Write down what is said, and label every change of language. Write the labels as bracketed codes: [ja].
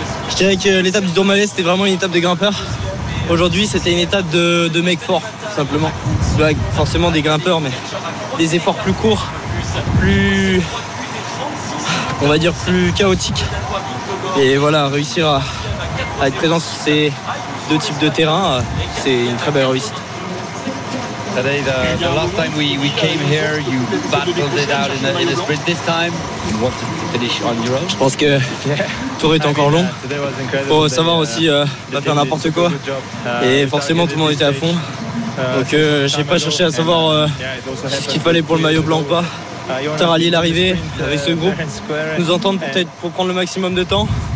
[fr] Je dirais que l'étape du Tourmalet, c'était vraiment une étape des grimpeurs. Aujourd'hui, c'était une étape de mecs forts, simplement. Ouais, forcément des grimpeurs, mais des efforts plus courts, plus, on va dire, plus chaotiques. Et voilà, réussir à à être présent sur ces deux types de terrains, c'est une très belle réussite. [en] Today, the last time we came here, you battled it out in a sprint this time. You wanted to finish on your own. [fr] Je pense que le tour est encore long. Faut savoir aussi pas faire n'importe quoi. Et forcément, tout le monde était à fond. Donc, j'ai pas cherché à savoir ce qu'il fallait pour le maillot blanc ou pas. T'as rallié l'arrivée avec ce groupe. Nous entendre peut-être pour prendre le maximum de temps.